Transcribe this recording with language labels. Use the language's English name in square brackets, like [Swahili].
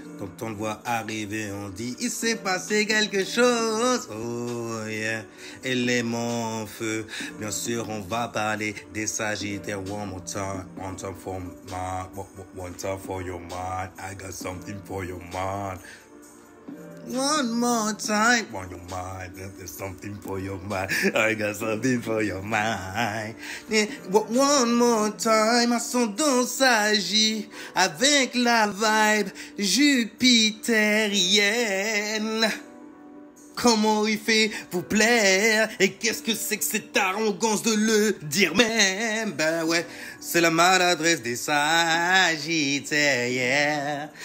[French] Donc on le voit arriver, on dit il s'est passé quelque chose. Oh yeah, élément en feu. Bien sûr, on va parler des Sagittaires. [English] One time for my, one time for your mind. I got something for your mind. One more time for your mind. There's something for your mind. I got something for your mind. One more time. [French] Ascendant s'agit avec la vibe jupitérienne. Comment il fait vous plaire? Et qu'est-ce que c'est que cette arrogance de le dire même? Ben ouais, c'est la maladresse des Sagittaires, yeah.